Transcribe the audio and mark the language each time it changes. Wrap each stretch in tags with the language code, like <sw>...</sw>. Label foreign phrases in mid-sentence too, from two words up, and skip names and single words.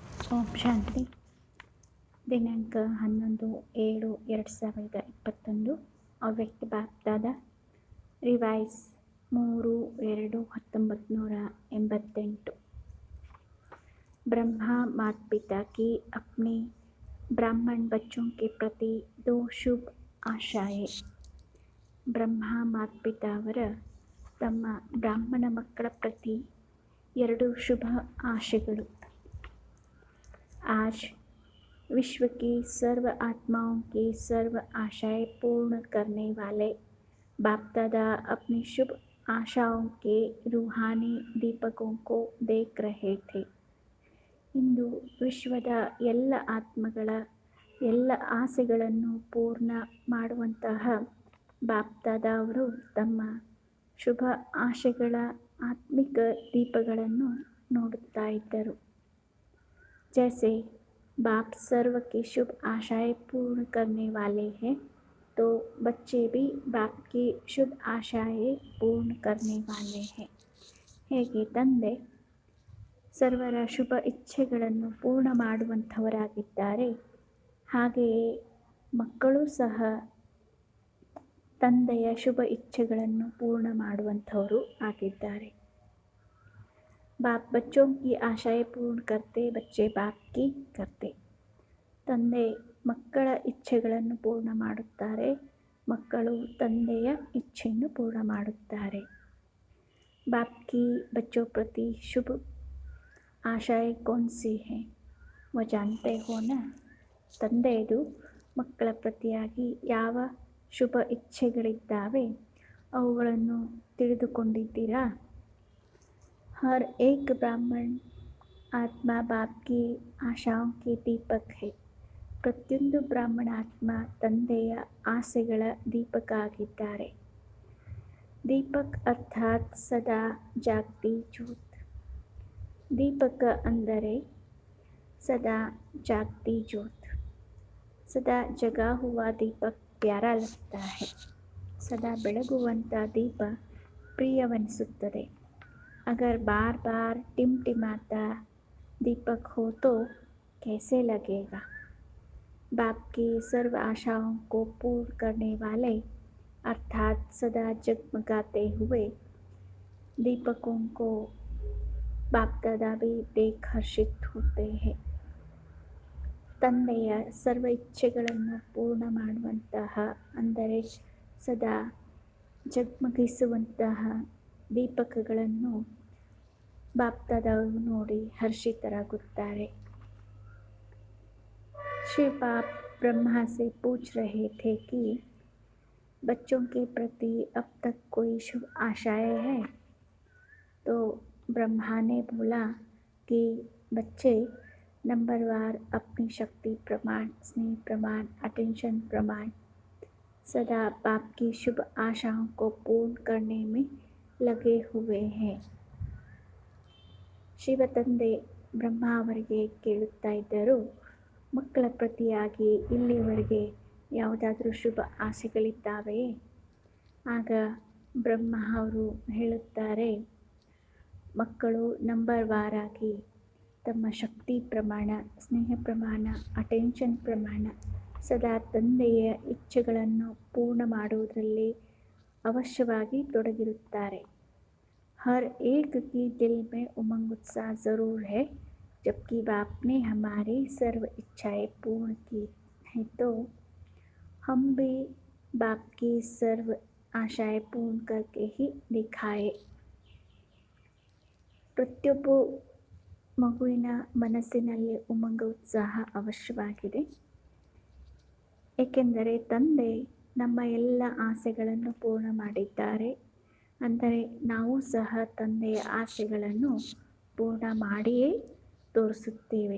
<kn>ಓಂ ಶಾಂತಿ. ದಿನಾಂಕ 11/7/2021. ಅವ್ಯಕ್ತ ಬಾಪ್ದಾದ ರಿವೈಸ್ 3/2/1988.</kn> <hi>ब्रह्मा माता पिता की अपने ब्राह्मण बच्चों के प्रति 2 शुभ आशाएं.</hi> <kn>ಬ್ರಹ್ಮ ಮಾತಾಪಿತಾವರ ತಮ್ಮ ಬ್ರಾಹ್ಮಣ ಮಕ್ಕಳ ಪ್ರತಿ 2 ಶುಭ ಆಶೆಗಳು.</kn> <hi>आज विश्व की सर्व आत्माओं की सर्व आशाएं पूर्ण करने वाले बाप दादा अपनी शुभ आशाओं के रूहानी दीपकों को देख रहे थे.</hi> <kn>ಇಂದು ವಿಶ್ವದ ಎಲ್ಲ ಆತ್ಮಗಳ ಎಲ್ಲ ಆಸೆಗಳನ್ನು ಪೂರ್ಣ ಮಾಡುವಂತಹ ಬಾಪ್ ದಾದಾ ಅವರು ತಮ್ಮ ಶುಭ ಆಶೆಗಳ ಆತ್ಮಿಕ ದೀಪಗಳನ್ನು ನೋಡುತ್ತಾ ಇದ್ದರು.</kn> <hi>जैसे बाप सर्व की शुभ आशाएं पूर्ण करने वाले हैं, तो बच्चे भी बाप की शुभ आशाएं पूर्ण करने वाले हैं.</hi> <kn>ಹೇಗೆ ತಂದೆ ಸರ್ವರ ಶುಭ ಇಚ್ಛೆಗಳನ್ನು ಪೂರ್ಣ ಮಾಡುವಂಥವರಾಗಿದ್ದಾರೆ, ಹಾಗೆಯೇ ಮಕ್ಕಳು ಸಹ ತಂದೆಯ ಶುಭ ಇಚ್ಛೆಗಳನ್ನು ಪೂರ್ಣ ಮಾಡುವಂಥವರು ಆಗಿದ್ದಾರೆ.</kn> <hi>बाप बच्चों की आशाएं पूर्ण करते, बच्चे बाप की करते.</hi> <kn>ತಂದೆ ಮಕ್ಕಳ ಇಚ್ಛೆಗಳನ್ನು ಪೂರ್ಣ ಮಾಡುತ್ತಾರೆ, ಮಕ್ಕಳು ತಂದೆಯ ಇಚ್ಛೆಯನ್ನು ಪೂರ್ಣ ಮಾಡುತ್ತಾರೆ.</kn> <hi>बाप की बच्चों प्रति शुभ आशाएं कौन सी हैं, वो जानते हो ना.</hi> <kn>ತಂದೆಯದು ಮಕ್ಕಳ ಪ್ರತಿಯಾಗಿ ಯಾವ ಶುಭ ಇಚ್ಛೆಗಳಿದ್ದಾವೆ ಅವುಗಳನ್ನು ತಿಳಿದುಕೊಂಡಿದ್ದೀರಾ?</kn> <hi>हर एक ब्राह्मण आत्मा बाप की आशाओं के दीपक है.</hi> <kn>ಪ್ರತಿಯೊಂದು ಬ್ರಾಹ್ಮಣ ಆತ್ಮ ತಂದೆಯ ಆಸೆಗಳ ದೀಪಕ ಆಗಿದ್ದಾರೆ.</kn> <hi>दीपक अर्थात सदा जागती ज्योत.</hi> <kn>ದೀಪಕ ಅಂದರೆ</kn> <hi>सदा जागती ज्योत. सदा जगा हुआ दीपक प्यारा लगता है.</hi> <kn>ಸದಾ ಬೆಳಗುವಂಥ ದೀಪ ಪ್ರಿಯವನಿಸುತ್ತದೆ.</kn> <hi>अगर बार बार टिमटिमाता दीपक हो तो कैसे लगेगा. बाप की सर्व आशाओं को पूर्ण करने वाले अर्थात सदा जगमगाते हुए दीपकों को बाप दादा भी देख हर्षित होते हैं.</hi> <kn>ತಂದೆಯ ಸರ್ವ ಇಚ್ಛೆಗಳನ್ನು ಪೂರ್ಣ ಮಾಡುವಂತಹ ಅಂದರೆ ಸದಾ ಜಗಮಗಿಸುವಂತಹ ದೀಪಕಗಳನ್ನು ಬಾಪ್ ದಾದಾವು ನೋಡಿ ಹರ್ಷಿತರಾಗುತ್ತಾರೆ.</kn> <hi>श्री बाप ब्रह्मा से पूछ रहे थे कि बच्चों के प्रति अब तक कोई शुभ आशाएं हैं. तो ब्रह्मा ने बोला कि बच्चे नंबरवार अपनी शक्ति प्रमाण, स्नेह प्रमाण, अटेंशन प्रमाण सदा बाप की शुभ आशाओं को पूर्ण करने में लगे हुए हैं.</hi> <kn>ಶಿವ ತಂದೆ ಬ್ರಹ್ಮ ಅವರಿಗೆ ಕೇಳುತ್ತಾ ಇದ್ದರು, ಮಕ್ಕಳ ಪ್ರತಿಯಾಗಿ ಇಲ್ಲಿವರೆಗೆ ಯಾವುದಾದ್ರೂ ಶುಭ ಆಸೆಗಳಿದ್ದಾವೆಯೇ? ಆಗ ಬ್ರಹ್ಮ ಅವರು ಹೇಳುತ್ತಾರೆ, ಮಕ್ಕಳು ನಂಬರ್ ವಾರಾಗಿ ತಮ್ಮ ಶಕ್ತಿ ಪ್ರಮಾಣ, ಸ್ನೇಹ ಪ್ರಮಾಣ, ಅಟೆನ್ಷನ್ ಪ್ರಮಾಣ ಸದಾ ತಂದೆಯ ಇಚ್ಛೆಗಳನ್ನು ಪೂರ್ಣ ಮಾಡುವುದರಲ್ಲಿ ಅವಶ್ಯವಾಗಿ ತೊಡಗಿರುತ್ತಾರೆ.</kn> <hi>हर एक की दिल में उमंग उत्साह ज़रूर है. जबकि बाप ने हमारी सर्व इच्छाएं पूर्ण की हैं, तो हम भी बाप की सर्व आशाएं पूर्ण करके ही दिखाए.</hi> <kn>ಪ್ರತಿಯೊಬ್ಬ ಮಗುವಿನ ಮನಸ್ಸಿನಲ್ಲಿ ಉಮಂಗ ಉತ್ಸಾಹ ಅವಶ್ಯವಾಗಿದೆ. ಏಕೆಂದರೆ ತಂದೆ ನಮ್ಮ ಎಲ್ಲ ಆಸೆಗಳನ್ನು ಪೂರ್ಣ ಮಾಡಿದ್ದಾರೆ. ಅಂದರೆ ನಾವು ಸಹ ತಂದೆಯ ಆಸೆಗಳನ್ನು ಪೂರ್ಣ ಮಾಡಿಯೇ ತೋರಿಸುತ್ತೇವೆ.</kn>